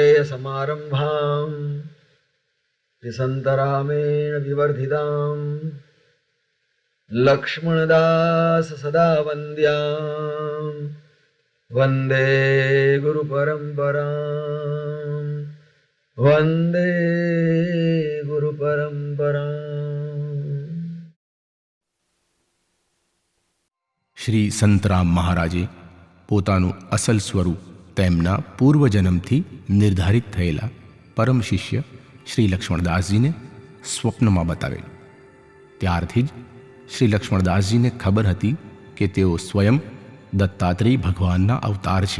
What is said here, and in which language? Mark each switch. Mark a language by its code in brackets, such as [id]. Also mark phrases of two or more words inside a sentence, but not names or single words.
[sa] समारम्भां त्रिसन्तरामेण विवर्धितां लक्ष्मणदास सदा वन्द्यां वन्दे गुरुपरम्परां वन्दे गुरुपरम्परां। [gu] શ્રી સંતરામ મહારાજે પોતાનું અસલ સ્વરૂપ તેમના પૂર્વજન્મથી નિર્ધારિત થયેલા પરમ શિષ્ય શ્રી લક્ષ્મણદાસજીને સ્વપ્નમાં બતાવેલ. ત્યારથી જ શ્રી લક્ષ્મણદાસજીને ખબર હતી કે તેઓ સ્વયં દત્તાત્રેય ભગવાનના અવતાર છે.